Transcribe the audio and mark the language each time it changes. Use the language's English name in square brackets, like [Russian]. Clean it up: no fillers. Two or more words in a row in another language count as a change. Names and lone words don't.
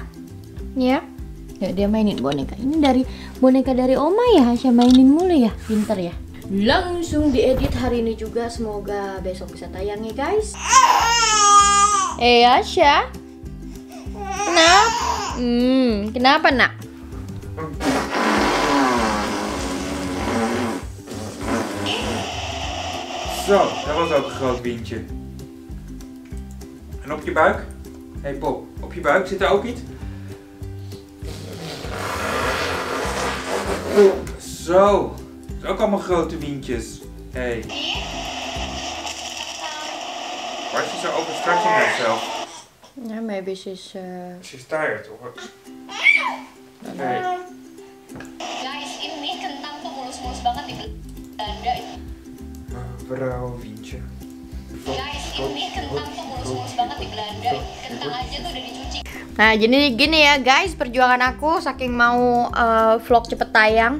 [Indonesian] Ya. Ya dia mainin boneka. Ini dari boneka dari Oma ya, Hasya mainin mulu ya. Pinter ya. Langsung diedit hari ini juga, semoga besok bisa tayang ya guys. Hasya. Kenapa? Kenapa nak? [Dutch] Zo, dat was ook een groot windje. En op je buik? Hé Pop, op je buik zit er ook iets? Zo, dat is ook allemaal grote windjes. Hé. [English] Why is she so overstretching herself? Yeah, maybe she's She's tired or? Hey. [Indonesian] Guys, ini kentang tuh mulus-mulus banget di Belanda. [Dutch] Mevrouw Wientje. [Indonesian] Guys, ini kentang tuh mulus-mulus banget di Belanda. Kentang aja tuh udah dicuci. Nah, gini ya guys, perjuangan aku saking mau vlog cepet tayang.